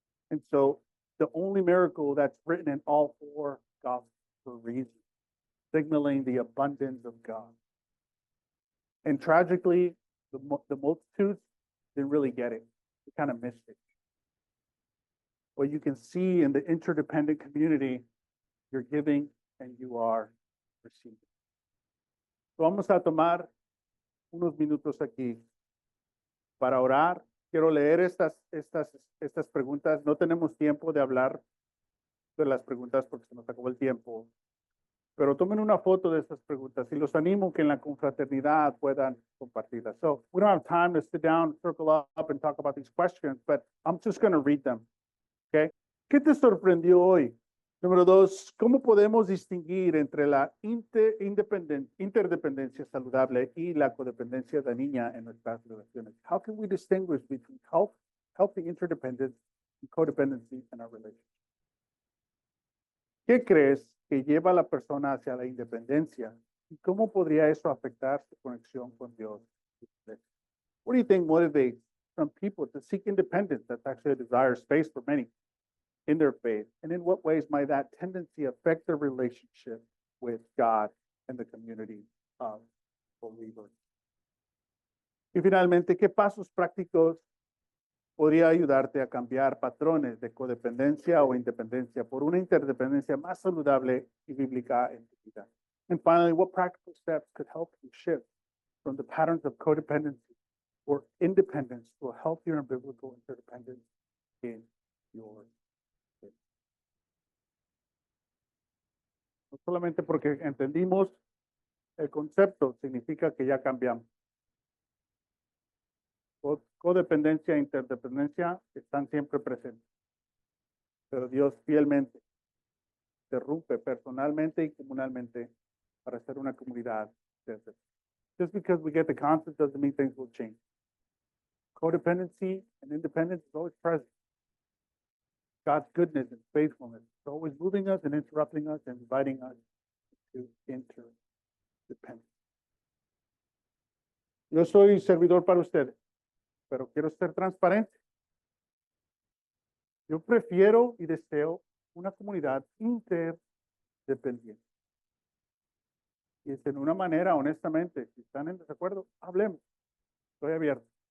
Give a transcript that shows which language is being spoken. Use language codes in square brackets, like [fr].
[en] And so the only miracle that's written in all 4 gospels for a reason, signaling the abundance of God. And tragically, the multitudes didn't really get it. They kind of missed it. What you can see in the interdependent community, you're giving and you are receiving. [es] Vamos a tomar unos minutos aquí para orar. Quiero leer estas preguntas. No tenemos tiempo de hablar de las preguntas porque se nos acabó el tiempo. Pero tomen una foto de estas preguntas y los animo que en la confraternidad puedan compartirlas. [en] So we don't have time to sit down, circle up and talk about these questions, but I'm just going to read them. [es] Okay. ¿Qué te sorprendió hoy? Número 2, ¿cómo podemos distinguir entre la interdependencia saludable y la codependencia dañina en nuestras relaciones? [en] How can we distinguish between healthy interdependence and codependency in our relationships? [es] ¿Qué crees que lleva a la persona hacia la independencia? ¿Y cómo podría eso afectar su conexión con Dios? [en] What do you think motivates some people to seek independence? That's actually a desired space for many in their faith. And in what ways might that tendency affect their relationship with God and the community of believers? [es] Y finalmente, ¿qué pasos prácticos podría ayudarte a cambiar patrones de codependencia o independencia por una interdependencia más saludable y bíblica en tu vida? [en] And finally, what practical steps could help you shift from the patterns of codependency or independence to a healthier and biblical interdependence in your faith? [es] No solamente porque entendimos el concepto, significa que ya cambiamos. Codependencia e interdependencia están siempre presentes. Pero Dios fielmente se rompe personalmente y comunalmente para ser una comunidad. [en] Just because we get the concept doesn't mean things will change. Codependency and independence is always present. God's goodness and faithfulness is always moving us and interrupting us and inviting us to interdependence. [es] Yo soy servidor para ustedes, pero quiero ser transparente. Yo prefiero y deseo una comunidad interdependiente. Y es en una manera, honestamente, si están en desacuerdo, hablemos. Estoy abierto.